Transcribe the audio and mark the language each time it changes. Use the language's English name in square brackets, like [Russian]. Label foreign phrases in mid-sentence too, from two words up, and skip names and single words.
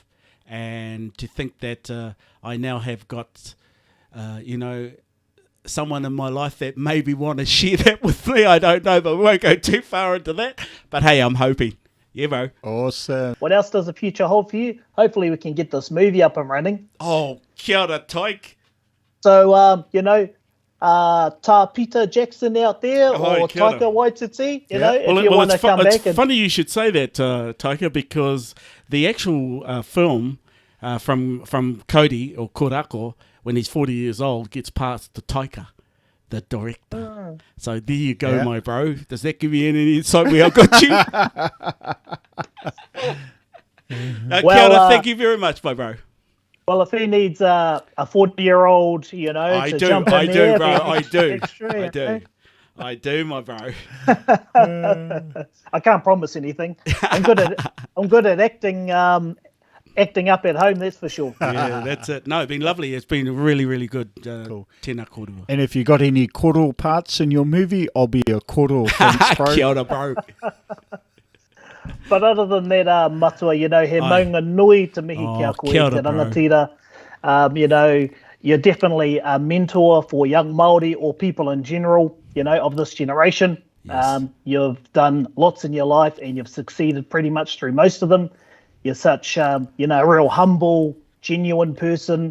[English] And to think that I now have got, someone in my life that maybe want to share that with me, I don't know, but we won't go too far into that. But hey, I'm hoping. Yeah, bro. Awesome. What else does the future hold for you? Hopefully we can get this movie up and running. [Māori] Oh, kia ora, Tyke. [English] So, Tā Peter Jackson out there, or [Māori] kia ora. [English] Taika Waititi, if you Well, want to come back. It's funny you should say that, Taika, because the actual film from Cody, or Korako, when he's 40 years old, gets passed to Taika, the director. So there you go, my bro. Does that give you any insight where I got you? [Māori] Kia ora, [English] thank you very much, my bro. Well, if he needs a 40-year-old, to jump in there, bro. I do, extra, I do, my bro. I can't promise anything. I'm good at acting up at home, that's for sure. Yeah, that's it. No, it's been lovely. It's been really, really good. Cool. [Māori] Tēnā korua. [English] And if you got any koro parts in your movie, I'll be a koro. Thanks, bro. [Māori] Kia ora, [English] bro. But other than that, [Māori] Matua, he maunga nui te mihi kia koe te rangatira. [English] You're definitely a mentor for young Māori or people in general, of this generation. Yes. You've done lots in your life and you've succeeded pretty much through most of them. You're such, a real humble, genuine person.